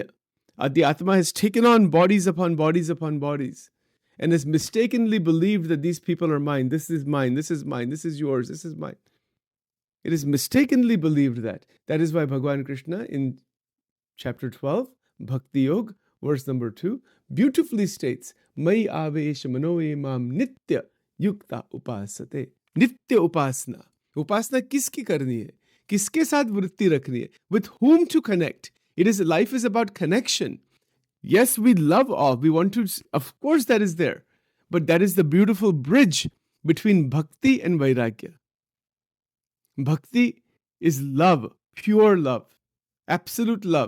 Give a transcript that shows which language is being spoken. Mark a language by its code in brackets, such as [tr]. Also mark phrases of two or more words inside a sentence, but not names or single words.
[en] The Atma has taken on bodies upon bodies upon bodies and has mistakenly believed that these people are mine. This is mine. This is mine. This is yours. This is mine. It is mistakenly believed that. That is why Bhagwan Krishna in chapter 12, Bhakti Yoga, verse number 2, beautifully states, [sa] मय् आवेश मनो इमम् नित्य युक्ता उपासते. [hi] नित्य उपासना। उपासना किसकी करनी है? किसके साथ वृत्ति रखनी है? [en] With whom to connect? Life is about connection. Yes, we love all. We want to, of course that is there. But that is the beautiful bridge between bhakti and vairagya. Bhakti is love, pure love, absolute love.